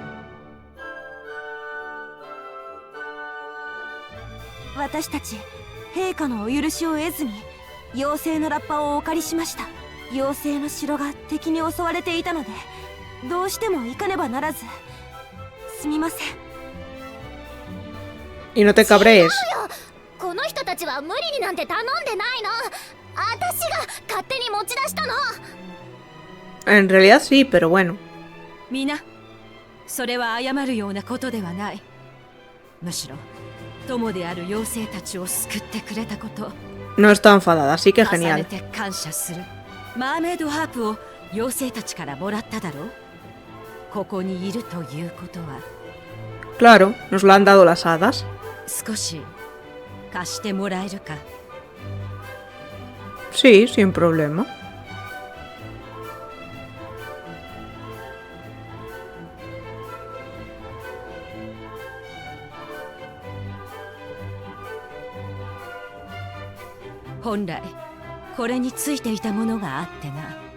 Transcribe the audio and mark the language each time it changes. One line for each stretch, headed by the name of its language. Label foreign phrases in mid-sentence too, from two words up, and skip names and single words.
Japanese: 私たち陛下のお許しを得ずに妖精のラッパをお借りしました。妖精の城が敵に襲われていたのでどうしても行かねばならず、すみません。
Spanish: Y no te cabrees.
Japanese: この人たちは無理になんて頼んでないの。私が勝手に持ち出したの。
Spanish: En realidad sí, pero bueno.
Japanese: みな、それは謝るようなことではない。むしろ友である妖精たちを救ってくれたこと、
Spanish: No está enfadada, así que
Japanese: 重ね
Spanish: genial.
Japanese: て感謝する。マーメイドハープを妖精たちからもらっただろう。ここにいるということは
Spanish: Claro, nos lo han dado las hadas.
Japanese: 少し貸してもらえるか。
Spanish: Sí, sin problema.
Japanese: 本来これについていたものがあってな。